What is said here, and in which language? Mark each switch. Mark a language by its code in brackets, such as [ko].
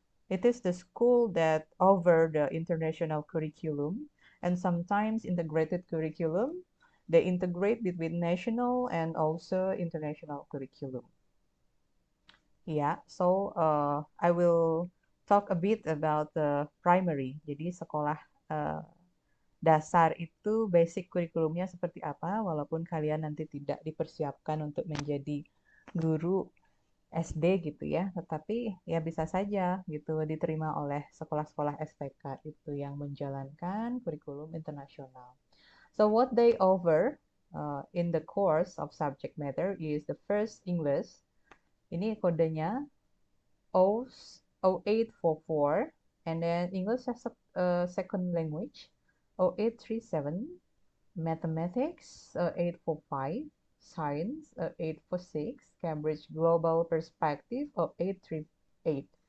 [en] It is the school that over the international curriculum and sometimes integrated curriculum. They integrate between national and also international curriculum. Yeah, so I will talk a bit about the primary. [id] Jadi sekolah dasar itu basic kurikulumnya seperti apa, walaupun kalian nanti tidak dipersiapkan untuk menjadi guru SD gitu ya, tetapi ya bisa saja gitu diterima oleh sekolah-sekolah STK itu yang menjalankan kurikulum internasional. [en] So what they offer in the course of subject matter is the first English. [id] Ini kodenya 0844 [en] And then English as a second language, 0837, Mathematics, 845, Science, 846, Cambridge Global Perspective, 0838.